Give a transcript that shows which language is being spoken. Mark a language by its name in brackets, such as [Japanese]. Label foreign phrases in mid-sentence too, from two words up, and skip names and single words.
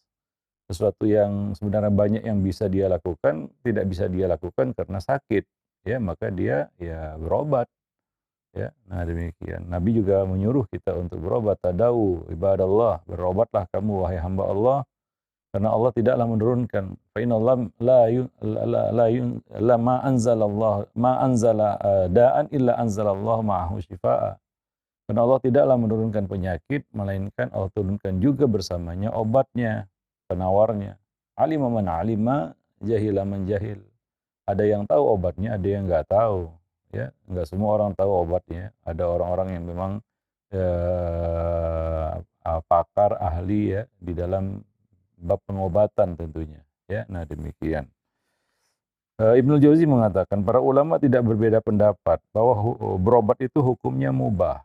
[Indonesian] Sesuatu yang sebenarnya banyak yang bisa dia lakukan, tidak bisa dia lakukan karena sakit, ya maka dia ya berobat, ya. Nah demikian. Nabi juga menyuruh kita untuk berobat, [Arabic] تداووا عباد الله, [Indonesian] berobatlah kamu wahai hamba Allah, karena Allah tidaklah menurunkan, [Arabic] فإن الله لا يو لا لا يون لا ما أنزل الله ما أنزل داء إلا أنزل الله معه شفاء. [Indonesian] Karena Allah tidaklah menurunkan penyakit, melainkan Allah turunkan juga bersamanya obatnya, penawarnya. [Arabic] علم من علم جهل من جهل. [Indonesian] Ada yang tahu obatnya, ada yang nggak tahu. Ya, nggak semua orang tahu obatnya. Ada orang-orang yang memang pakar, ahli ya di dalam bab pengobatan tentunya. Ya, nah demikian. Ibnu Jauzi mengatakan para ulama tidak berbeda pendapat bahwa berobat itu hukumnya mubah.